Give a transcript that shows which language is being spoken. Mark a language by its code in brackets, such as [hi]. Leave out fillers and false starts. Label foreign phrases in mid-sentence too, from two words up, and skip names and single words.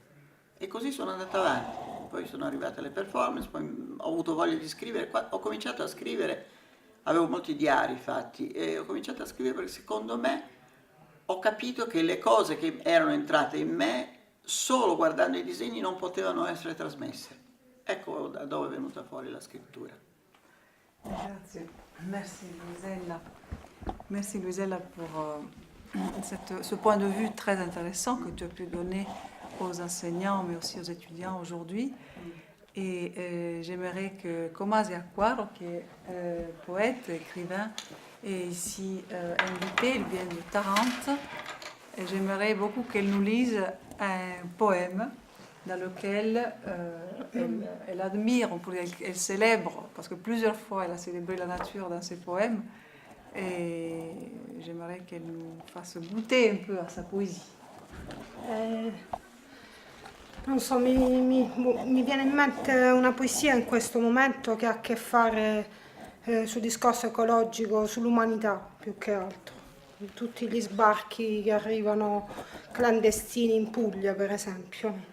[it] E così sono andata avanti. Poi sono arrivate le performance, poi ho avuto voglia di scrivere, ho cominciato a scrivere, avevo molti diari fatti, e ho cominciato a scrivere perché secondo me ho capito che le cose che erano entrate in me, solo guardando i disegni, non potevano essere trasmesse. Ecco da dove è venuta fuori la scrittura. Grazie. [fr] Merci Luisella pour ce point de vue très intéressant que tu as pu donner aux enseignants mais aussi aux étudiants aujourd'hui. Et j'aimerais que Comasia Acquaro, qui est poète, écrivain, est ici invitée, elle vient de Tarente, et j'aimerais beaucoup qu'elle nous lise un poème dans lequel elle admire, on pourrait dire, elle célèbre, parce que plusieurs fois elle a célébré la nature dans ses poèmes, et j'aimerais qu'elle nous fasse goûter un peu à sa poésie. [it] Non so, mi viene in mente una poesia in questo momento che ha a che fare sul discorso ecologico, sull'umanità più che altro. Tutti gli sbarchi che arrivano clandestini in Puglia, per esempio.